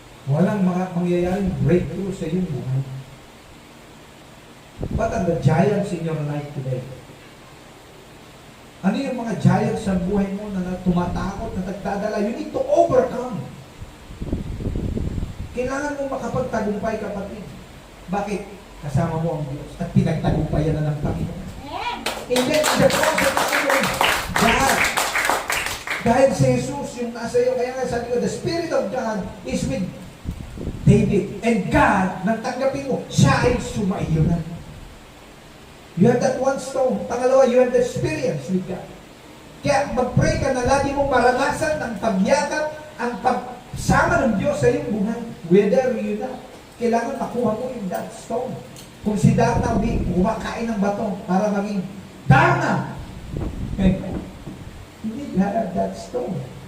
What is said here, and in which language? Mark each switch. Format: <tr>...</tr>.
<tl>Walang mangyayaring breakthrough sa iyong buhay.</tl> <en>What are the giants in your life today?</en> <tl>Ano yung mga giants sa buhay mo na tumatakot, na nagdadala?</tl> <en>You need to overcome.</en> <tl>Kailangan mo makapagtagumpay, kapatid. Bakit? Kasama mo ang Diyos at pinagtagumpayan na ng Panginoon.</tl> <en>And then, the process of God.</en> <tl>Dahil si Jesus yung nasa iyo, kaya nga sabi ko,</tl> <en>the Spirit of God is with David.</en> <tl>And God, nang tanggapin mo, siya ay sumaiyo na.</tl> <en>You have that one stone. Pangalawa, you have the experience with God.</en> <tl>Kaya mag-pray ka na lagi mong maranasan ang pagyakap, ang pagsama ng Diyos sa iyong buhay. Whether you na, kailangan makuha mo yung that stone. Kung si Darna kumakain ng bato para maging Darna,</tl> <en>you need to have that stone.</en>